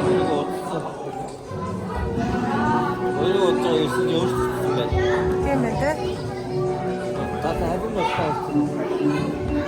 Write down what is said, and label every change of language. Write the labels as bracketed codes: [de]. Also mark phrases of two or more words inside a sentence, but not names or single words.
[ko] 이거 어쩌고 있으니 어디서 [mn] Тийм ээ тий. [ko] 나도 해본 거 없어.